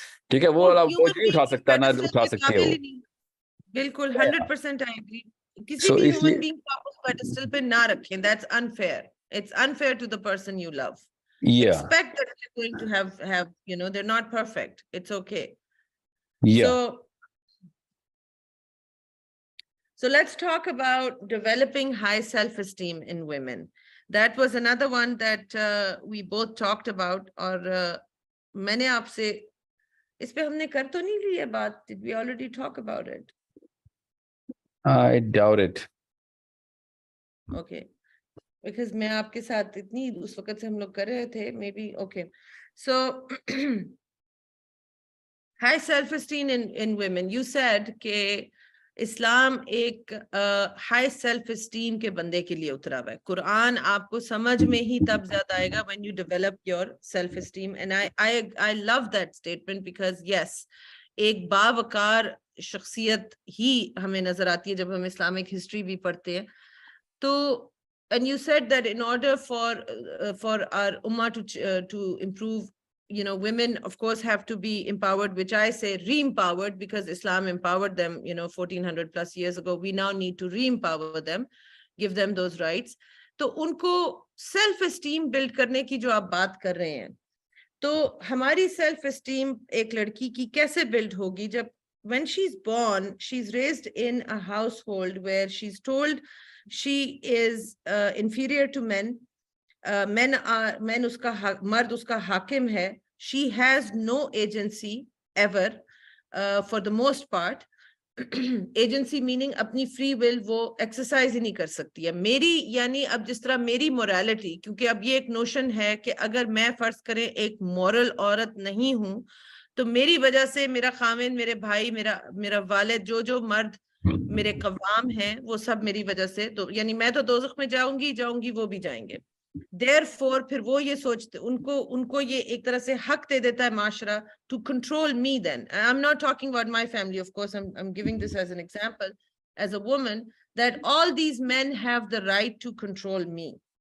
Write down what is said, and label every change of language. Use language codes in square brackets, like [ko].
[ur] ٹھیک ہے, وہ والا بوجھ نہیں اٹھا سکتا, نہ اٹھا سکتے ہو. بالکل [en] 100% I agree. [ur] کسی بھی ہیومن بینگ کو آپ اس پیڈسٹل پہ نہ رکھیں, [en] that's unfair. It's unfair to the person you love. Expect that they're going to have, you know, they're not perfect. It's okay. Yeah. So let's talk about developing high self-esteem in women. That was another one that we both talked about. [ur] اور میں نے آپ سے اس پہ ہم نے کر تو نہیں لی ہے بات. [en] Did we already talk about it? I doubt it. Okay. Because [ur] میں آپ کے ساتھ اتنی اس وقت سے ہم لوگ کر رہے تھے, [en] maybe. Okay. So high self-esteem in women. You said [ur] کہ اسلام ایک ہائی سیلف اسٹیم کے بندے کے لیے اترا ہوا ہے. قرآن آپ کو سمجھ میں ہی تب زیادہ آئے گا [en] when you develop your self esteem. And I love that statement because yes, [ur] ایک باوقار شخصیت ہی ہمیں نظر آتی ہے جب ہم اسلامک ہسٹری بھی پڑھتے ہیں. تو [en] and you said that in order for our ummah to improve, you know, women of course have to be empowered, which I say re-empowered, because Islam empowered them, you know, 1400 plus years ago. We now need to re-empower them, give them those rights. [ur] تو ان کو self esteem blood کرنے کی جو آپ بات کر رہے ہیں, تو ہماری سیلف اسٹیم ایک لڑکی کی کیسے بلڈ ہوگی جب [en] when she's born, she's raised in a household where she's told she is inferior to men. [ur] Men اس کا مرد اس کا حاکم ہے. [en] She has no agency ever, for the most part. Agency meaning [ur] اپنی [en] free will [ur] وہ [en] exercise [ur] ہی نہیں کر سکتی ہے. میری یعنی اب جس طرح میری [en] morality, [ur] کیونکہ اب یہ ایک [en] notion [ur] ہے کہ اگر میں فرض کریں ایک [en] moral [ur] عورت نہیں ہوں تو میری وجہ سے میرا خامن, میرے بھائی, میرا والد, جو مرد میرے قوام ہیں وہ سب میری وجہ سے, تو یعنی میں تو دوزخ میں جاؤں گی, وہ بھی جائیں گے. [en] Therefore [ur] پھر وہ یہ سوچتے, ان کو یہ ایک طرح سے حق دے دیتا ہے معاشرہ [en] to control me. Then I'm not talking about my family, of course. I'm giving this as an example as a woman, that all these men have the right to control me.